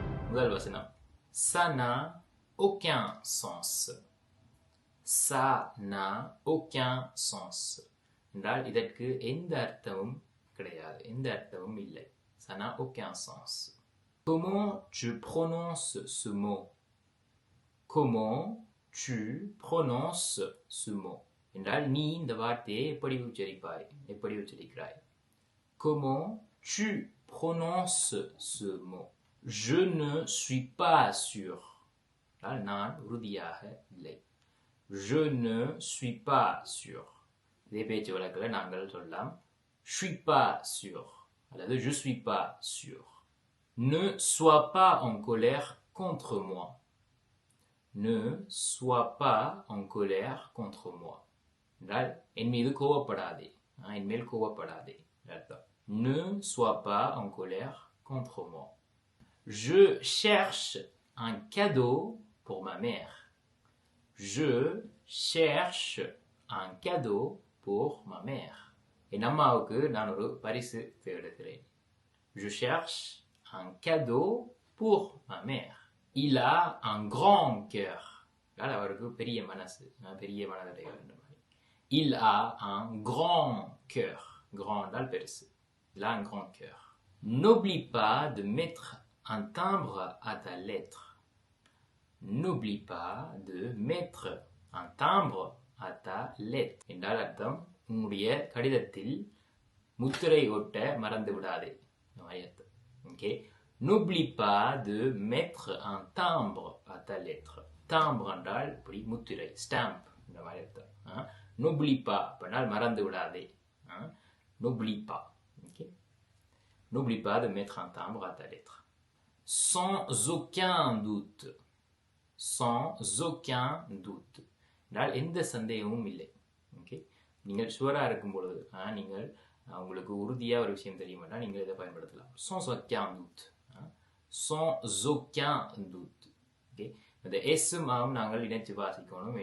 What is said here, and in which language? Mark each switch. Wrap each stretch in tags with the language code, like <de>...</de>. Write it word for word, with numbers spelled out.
<ta>முதல் வசனம்,</ta> <fr>ça n'a aucun sens. Ça n'a aucun sens</fr> <ta>என்றால் இதற்கு எந்த அர்த்தமும் கிடையாது, எந்த அர்த்தமும் இல்லை.</ta> <fr>Ça n'a aucun sens. Comment tu prononces ce mot? Comment tu prononces ce mot</fr> <ta>என்றால் நீ இந்த வார்த்தையை எப்படி உச்சரிப்பாய், எப்படி உச்சரிக்கிறாய்?</ta> <fr>Comment tu prononces ce mot? Je ne suis pas sûr.</fr> <ta>என்றால் நான் உறுதியாக இல்லை.</ta> <fr>Je ne suis pas sûr.</fr> <ta>இதே பேச்சு வழக்கில் நாங்கள் சொல்லலாம்</ta> <fr>suis pas sûr</fr> <ta>அல்லது</ta> <fr>je suis pas sûr. Ne sois pas en colère contre moi. Ne sois pas en colère contre moi</fr> <ta>என்றால் என் மீது கோவப்படாதே, ஆ, என் மேல் கோவப்படாதே என்று அர்த்தம்.</ta> <fr>Ne sois pas en colère contre moi. Je cherche un cadeau pour ma mère. Je cherche un cadeau pour ma mère.</fr> <ta>என் அம்மாவுக்கு நான் ஒரு பரிசு தேடுகிறேன்.</ta> <fr>Je cherche un cadeau pour ma mère. Il a un grand cœur.</fr> <ta>அதாவது அவருக்கு பெரிய மனசு, நான் பெரிய மனதுடையவர் என்ற மாதிரி.</ta> <fr>Il a un grand cœur.</fr> <ta>Grand என்றால் பெருசு.</ta> <fr>Il a un grand cœur. N'oublie pas de mettre un timbre à ta lettre. N'oublie pas de mettre un timbre à ta lettre.</fr> <ta>என்றால் அர்த்தம் உன்னுடைய கடிதத்தில் முத்திரை ஒட்ட மறந்து விடாதே, இந்த மாதிரி அர்த்தம்.</ta> <fr>ஓகே, n'oublie pas de mettre un timbre à ta lettre.</fr> <ta>timbre என்றால் இப்படி முத்திரை, stamp, இந்த மாதிரி அர்த்தம். ஆ?</ta> <fr>n'oublie pas</fr> <ta>அப்படின்னால் மறந்து விடாதே.</ta> <fr>ஆ? n'oublie pas. Okay? n'oublie pas de mettre un timbre à ta lettre. Sans aucun doute. Sans aucun doute</fr> <ta>என்றால் எந்த சந்தேகமும் இல்லை. ஓகே, நீங்கள் ஷுவராக இருக்கும் பொழுது, ஆ, நீங்கள் ஆ, உங்களுக்கு உறுதியாக ஒரு விஷயம் தெரியுமானா நீங்கள் இதை பயன்படுத்தலாம்.</ta> <fr>sans aucun doute.</fr> <ta>ஆ,</ta> <fr>sans aucun doute.</fr> <ta>ஓகே, இந்த எஸ்ஸும் ஆவும் நாங்கள் இணைச்சு வாசிக்கணும்.</ta>